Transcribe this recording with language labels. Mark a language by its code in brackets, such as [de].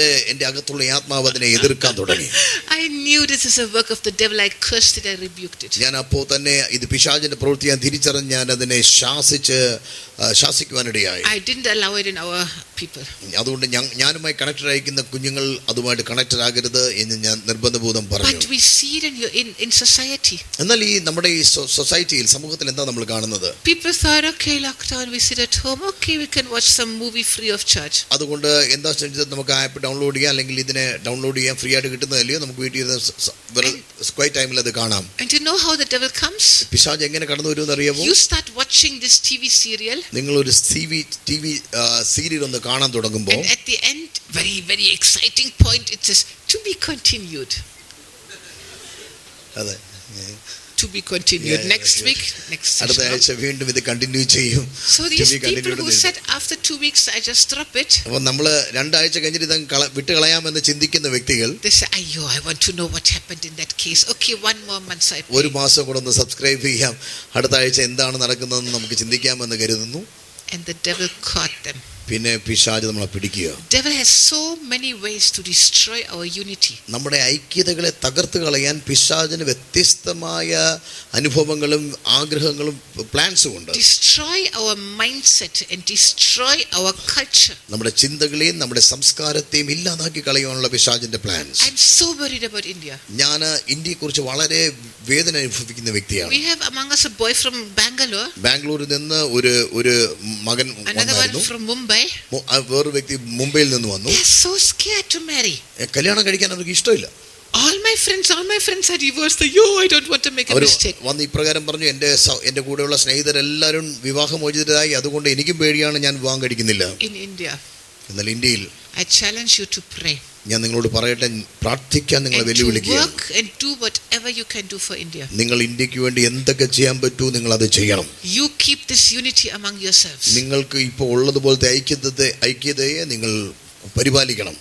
[ml] എന്റെ അകത്തുള്ള ആത്മാവ് അതിനെ എതിർക്കാൻ തുടങ്ങി. [en] I knew this is a work of the devil, I cursed it, I rebuked it. [ml] ഞാൻ അപ്പോൾ തന്നെ ഇത് പിശാചിന്റെ പ്രവൃത്തി ഞാൻ തിരിച്ചറിഞ്ഞ് ഞാൻ അതിനെ ശാസിക്കുവാനിടയായി. [en] I didn't allow it in our people. [ml] അതുകൊണ്ട് ഞാനുമായി കണക്റ്റഡ് ആയിരിക്കുന്ന കുഞ്ഞുങ്ങൾ അതുമായിട്ട് കണക്റ്റഡ് ആകരുത് എന്ന് ഞാൻ നിർബന്ധപൂർവ്വം പറഞ്ഞു. [en] But we see it in society. [ml] എന്നാൽ ഈ നമ്മുടെ ഈ സൊസൈറ്റിയിൽ സമൂഹത്തിൽ എന്താ നമ്മൾ കാണുന്നത്? [en] People thought, okay, lockdown, we sit at home, okay, we can watch some movie free of charge. [ml] അതുകൊണ്ട് എന്താ വെച്ചാൽ നമുക്ക് ആപ്പ് ഡൗൺലോഡ് ചെയ്യാം, അല്ലെങ്കിൽ ഇതിനെ ഡൗൺലോഡ് ചെയ്യാൻ ഫ്രീ ആയിട്ട് കിട്ടുന്നതല്ലയോ, നമുക്ക് വീട്ടിൽ ക്വൈറ്റ് ടൈമിൽ അത് കാണാം. [en] And you know how the devil comes? [ml] പിശാച് എങ്ങനെ കടന്നു വരുമെന്ന് അറിയാമോ? [en] You start watching this TV serial. [ml] നിങ്ങൾ ഒരു TV സീരിയൽ ഒന്ന് കാണാൻ തുടങ്ങുമ്പോൾ, [en] and at the end, very very exciting point, it says to be continued. [ml] അതെ, [en] to be continued. Next week, next [ml] അടുത്ത ആഴ്ച വീണ്ടും ഇത് കണ്ടിന്യൂ ചെയ്യും. [en] So these people who said after 2 weeks I just drop it, [ml] അപ്പോൾ നമ്മൾ 2 ആഴ്ച കഴിഞ്ഞിട്ട് ഇത് വിട്ട് കളയാമെന്ന് ചിന്തിക്കുന്ന വ്യക്തികൾ, [en] they say, ayyo, I want to know what happened in that case. Okay, 1 more month I pay. [ml] ഒരു മാസം കൂടെ ഒന്ന് സബ്സ്ക്രൈബ് ചെയ്യാം, അടുത്ത ആഴ്ച എന്താണ് നടക്കുന്നതെന്ന് നമുക്ക് ചിന്തിക്കാമെന്ന് കരുതുന്നു. [en] And the devil caught them. [ml] പിന്നെ പിശാച് നമ്മളെ പിടിക്കുക. [en] Devil has so many ways to destroy our unity. [ml] നമ്മുടെ ഐക്യതകളെ തകർത്ത് കളയാൻ പിശാചിന് വ്യത്യസ്തമായ അനുഭവങ്ങളും ആഗ്രഹങ്ങളും പ്ലാൻസും ഉണ്ട്. [en] Destroy our mindset and destroy our culture. [ml] നമ്മുടെ ചിന്തകളെയും നമ്മുടെ സംസ്കാരത്തെയും ഇല്ലാതാക്കി കളയാനുള്ള പിശാചിന്റെ plans. [en] I'm so worried about India. [ml] ഞാൻ ഇന്ത്യയെക്കുറിച്ച് വളരെ വേദന അനുഭവിക്കുന്ന വ്യക്തിയാണ്. [en] We have among us a boy from Bangalore. [ml] ബാംഗ്ലൂരിൽ നിന്ന് ഒരു മകൻ വന്നായിരുന്നു. [en] From Mumbai. [ml] വേറൊരു വ്യക്തി മുംബൈയിൽ നിന്ന് വന്നു. [en] They are so scared to marry. [ml] കല്യാണം കഴിക്കാൻ അവർക്ക് ഇഷ്ടമില്ല. [en] All my friends are divorced. Yo, I don't want to make a mistake. [ml] വന്ന് ഇപ്രകാരം പറഞ്ഞു, എന്റെ കൂടെയുള്ള സ്നേഹിതരെല്ലാവരും വിവാഹമോചിതരായി, അതുകൊണ്ട് എനിക്കും പേടിയാണ്, ഞാൻ വിവാഹം കഴിക്കുന്നില്ല. [en] In India, [ml] എന്നാൽ ഇന്ത്യയിൽ [en] I challenge you to pray. [ml] ഞാൻ നിങ്ങളോട് പറയട്ടെ, പ്രാർത്ഥിക്കാൻ നിങ്ങളെ വെല്ലുവിളിക്കുക. [en] Work and do whatever you can do for India. [ml] നിങ്ങൾ ഇന്ത്യക്ക് വേണ്ടി എന്തൊക്കെ ചെയ്യാൻ പറ്റൂ നിങ്ങൾ അത് ചെയ്യണം. [en] You keep this unity among yourselves. [ml] നിങ്ങൾക്ക് ഇപ്പോൾ ഉള്ളതുപോലത്തെ ഐക്യതയെ നിങ്ങൾ പരിപാലിക്കണം.